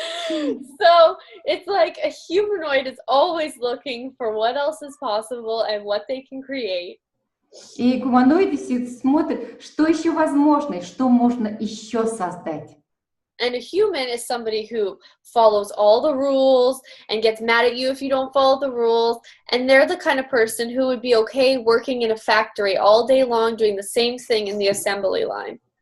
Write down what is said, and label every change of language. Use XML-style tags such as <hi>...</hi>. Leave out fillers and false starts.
<en>So it's like a humanoid is always looking for what else is possible and what they can create.</en> <ru>И гуманоиды смотрят, что еще возможно, и что можно еще создать.</ru> <en>And a human is somebody who follows all the rules and gets mad at you if you don't follow the rules. And they're the kind of person who would be okay working in a factory all day long doing the same thing in the assembly line.</en>